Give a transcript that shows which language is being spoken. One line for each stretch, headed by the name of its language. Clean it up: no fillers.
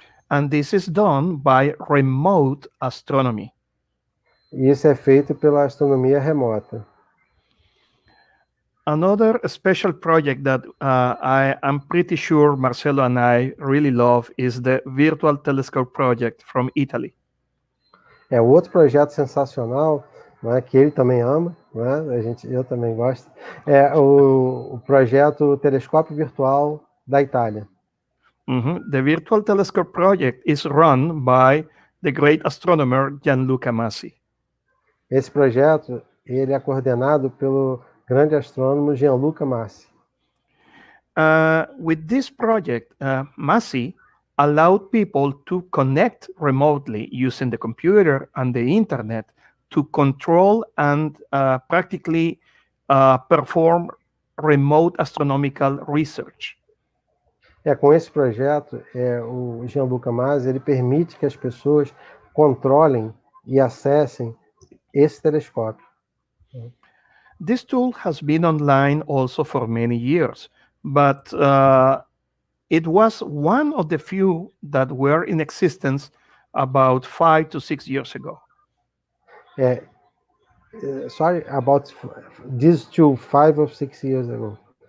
English: And this is done by remote astronomy.
Portuguese: E isso é feito pela astronomia remota.
English: Another special project that I'm pretty sure Marcelo and I really love is the Virtual Telescope project from Italy.
Portuguese: O outro projeto sensacional, né, que ele também ama, né, eu também gosto, é o projeto Telescópio Virtual da Itália.
English: The Virtual Telescope project is run by the great astronomer Gianluca Massi.
Portuguese: Esse projeto, ele é coordenado pelo grande astrônomo Gianluca Massi.
English: With this project, Massi allowed people to connect remotely using the computer and the internet to control and practically perform remote astronomical research.
Portuguese: Com esse projeto, o Gianluca Masi, ele permite que as pessoas controlem e acessem esse telescópio.
English: This tool has been online also for many years, but it was one of the few that were in existence about 5 to 6 years ago. Sorry, about these two, 5 or 6 years ago.